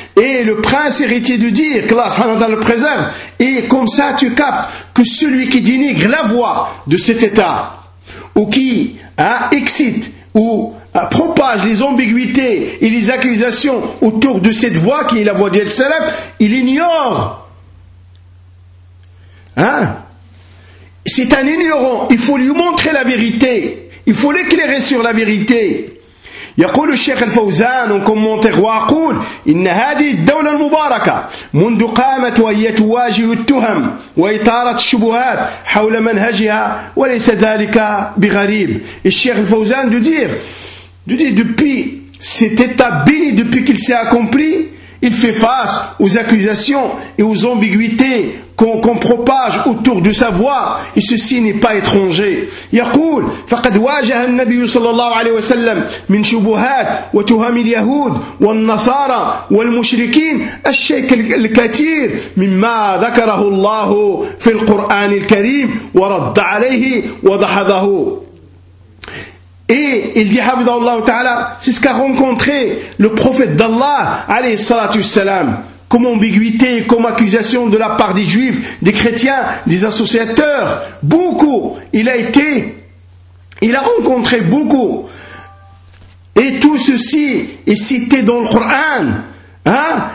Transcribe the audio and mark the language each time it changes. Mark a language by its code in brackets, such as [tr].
[fr] Et le prince héritier de dire que Allah subhanahu wa ta'ala le préserve, et comme ça tu captes que celui qui dénigre la voie de cet état ou qui excite ou propage les ambiguïtés et les accusations autour de cette voie qui est la voie d'El Salaf, il ignore. Hein? C'est un ignorant. Il faut lui montrer la vérité. Il faut l'éclairer sur la vérité. [ar] يقول الشيخ الفوزان وكم منطق وأقول إن هذه الدولة المباركة منذ قامت وهي تواجه التهم وإطارة الشبهات حول منهجها وليس ذلك بغريب. الشيخ الفوزان دو دير [fr] depuis cet état béni depuis qu'il s'est accompli, il fait face aux accusations et aux ambiguïtés qu'on propage autour de sa voix, et ceci n'est pas étranger. [ar] يقول فقد واجه النبي صلى الله عليه وسلم من شبهات وتهم اليهود والنصارى والمشركين الشيء الكثير مما ذكره الله في القرآن الكريم ورد عليه وضحده. [fr] Et il dit Hafidhahullah Ta'ala, c'est ce qu'a rencontré le prophète d'Allah, alayhi salatu salam, comme ambiguïté, comme accusation de la part des juifs, des chrétiens, des associateurs. Beaucoup, il a été Il a rencontré beaucoup. Et tout ceci est cité dans le Coran. Hein?